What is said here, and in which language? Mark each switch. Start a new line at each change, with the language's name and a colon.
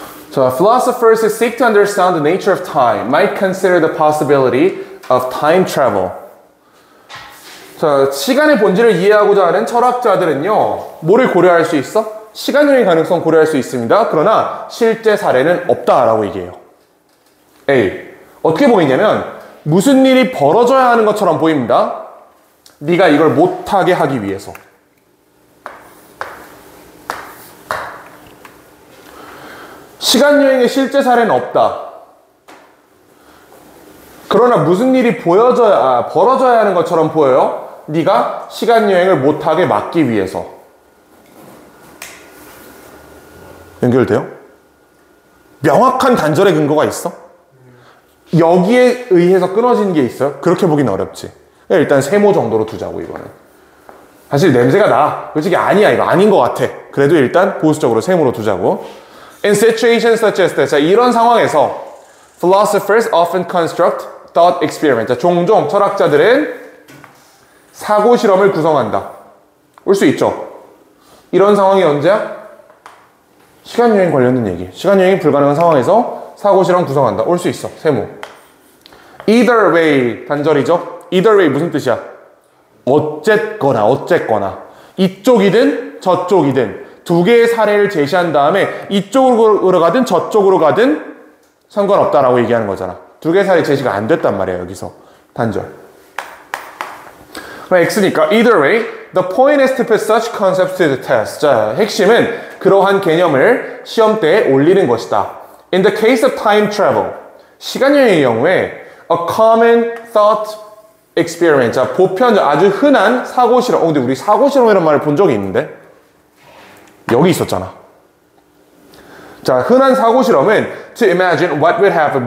English: 자, philosophers who seek to understand the nature of time might consider the possibility of time travel.
Korean: 자, 시간의 본질을 이해하고자 하는 철학자들은요, 뭐를 고려할 수 있어? 시간여행 가능성 고려할 수 있습니다. 그러나 실제 사례는 없다라고 얘기해요. A. 어떻게 보이냐면 무슨 일이 벌어져야 하는 것처럼 보입니다. 네가 이걸 못하게 하기 위해서. 시간여행의 실제 사례는 없다. 그러나 무슨 일이 벌어져야 하는 것처럼 보여요. 네가 시간여행을 못하게 막기 위해서. 연결돼요? 명확한 단절의 근거가 있어? 여기에 의해서 끊어지는 게 있어요? 그렇게 보기는 어렵지. 일단 세모 정도로 두자고 이거는. 사실 냄새가 나. 솔직히 아니야. 이거 아닌 것 같아. 그래도 일단 보수적으로 세모로 두자고.
English: In situations such as this.
Korean: 자, 이런 상황에서
English: philosophers often construct thought experiments.
Korean: 자, 종종 철학자들은 사고 실험을 구성한다. 올 수 있죠. 이런 상황이 언제야? 시간여행 관련된 얘기. 시간여행이 불가능한 상황에서 사고 실험 구성한다. 올 수 있어. 세모.
English: Either way
Korean: 단절이죠.
English: Either way
Korean: 무슨 뜻이야? 어쨌거나 이쪽이든 저쪽이든 두 개의 사례를 제시한 다음에 이쪽으로 가든 저쪽으로 가든 상관없다라고 얘기하는 거잖아. 두 개의 사례 제시가 안 됐단 말이야. 여기서 단절. 그럼 X니까
English: either way the point is to put such concepts to the test.
Korean: 자, 핵심은 그러한 개념을 시험대에 올리는 것이다.
English: In the case of time travel,
Korean: 시간여행의 경우에
English: a common thought experiment.
Korean: 자, 보편 아주 흔한 사고 실험. 근데 우리 사고 실험이라는 말을 본 적이 있는데 여기 있었잖아. 자, 흔한 사고 실험은
English: to imagine what would happen.